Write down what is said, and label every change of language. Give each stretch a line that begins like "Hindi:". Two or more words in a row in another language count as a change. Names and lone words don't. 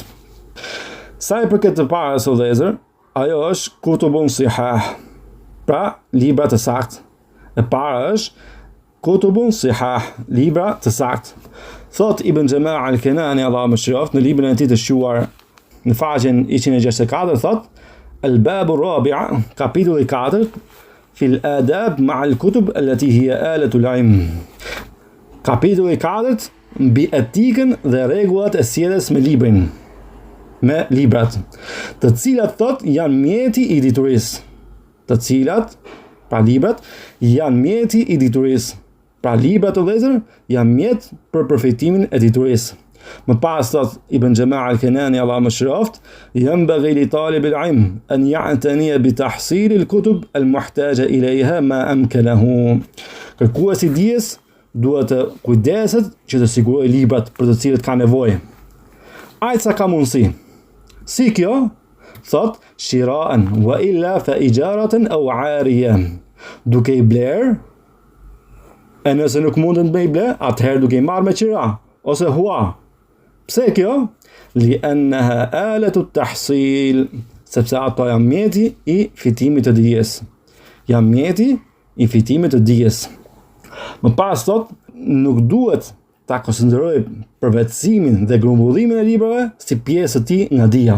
Albanian: Sa i përket të parës o vëllezër, ajo është
Arabic: كتب صحاح,
Albanian: pra libra të saktë. E para është
Arabic: كتب صحاح,
Albanian: libra të saktë. Thot Ibn Jama' al-Kanani, Allahu mëshiroft, në librin e tij të shquar në faqen 164, thot
Arabic: الباب الرابع,
Albanian: kapitulli 4,
Arabic: في الأدب مع الكتب التي هي آلة العلم.
Albanian: Kapitulli 4 mbi etikën dhe rregullat e sjelljes me librin, me librat, të cilat thot janë mjeti i diturisë. Të cilat, pra librat, janë mjeti i diturisë. Pra librat të vëllezër janë mjet për përfitimin e diturisë. Më pas thot Ibn Jama' al-Kanani, Allahu mëshiroft,
Arabic: ينبغي لطالب العلم أن يعتني بتحصيل الكتب المحتاج إليها ما أمكنه.
Albanian: Kërkuesi i dijes duhet të kujdeset që të sigurojë librat për të cilët ka nevojë. Ai sa ka mundësi. Si kjo?
Arabic: Thot شراء وإلا فإجارة أو عارية.
Albanian: Duke i bler, e nëse nuk mundën me i ble, atëherë duke i marrë me qira ose hua. Pse kjo?
Arabic: لأنها آلة تحصيل,
Albanian: sepse ato janë mjeti i fitimit të dijes. Janë mjeti i fitimit të dijes. Më pas thot, nuk duhet ta konsideroj përvetësimin dhe grumbullimin e librave si pjesë të tij nga dija.